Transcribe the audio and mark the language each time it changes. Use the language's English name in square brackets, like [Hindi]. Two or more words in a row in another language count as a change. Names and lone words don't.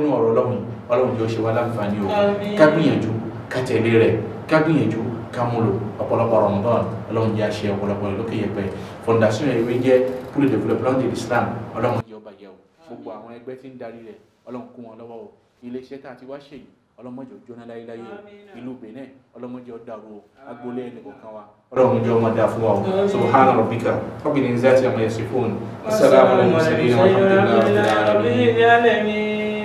[Yoruba] nínú ọ̀rọ̀ ọlọ́run jọ ṣe wá láǹfààní o ká gbìyànjú ká tẹ̀lé rẹ̀ ká gbìyànjú ká múlò ọ̀pọ̀lọpọ̀ Ramadan ọlọ́run jẹ́ àṣẹ ọ̀pọ̀lọpọ̀ lókè yẹpẹ fondation ìwé jẹ́ [French] pour le développement de l'Islam [Yoruba] ọlọ́run jẹ́ ọba yẹ o gbogbo àwọn ẹgbẹ́ tí ń darí rẹ̀ ọlọ́run kún wọn lọ́wọ́ o iléeṣẹ́ tá a ti wá ṣe yìí ọlọ́mọdé jóná láyéláyé o ìlú Benin ọlọ́mọdé ọ̀dàrú o agboolé ẹnì kọ̀ọ̀kan wa ọlọ́run jẹ́ ọmọdé àfún wa o [Arabic] سبحان ربك رب العزة عما يصفون والسلام على المرسلين والحمد لله رب العالمين.